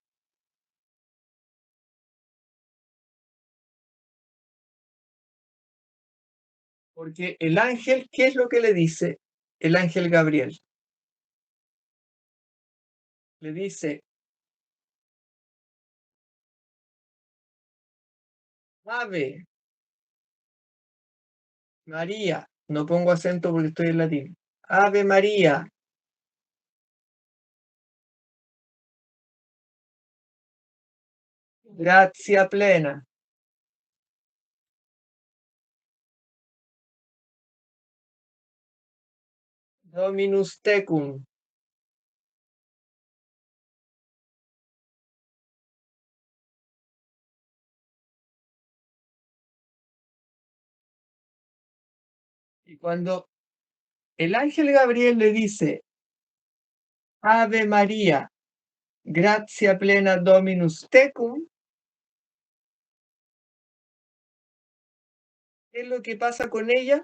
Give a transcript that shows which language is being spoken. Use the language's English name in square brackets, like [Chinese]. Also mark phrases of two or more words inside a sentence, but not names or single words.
[Spanish] Porque el ángel, ¿qué es lo que le dice el ángel Gabriel? Le dice, [Latin] Ave María, [Spanish] No pongo acento porque estoy en latín. [Latin] Ave María. Gracia plena. Dominus tecum. [Spanish] Y cuando el ángel Gabriel le dice, [Latin] Ave María, gracia plena Dominus tecum, [Spanish] ¿qué es lo que pasa con ella?